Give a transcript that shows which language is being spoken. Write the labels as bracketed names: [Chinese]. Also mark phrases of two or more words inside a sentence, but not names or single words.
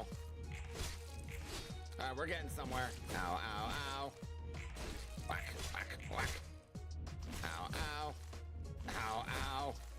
[English] Alright, we're getting somewhere. Ow, ow, ow. Whack, whack, whack. Ow, ow. Ow, ow.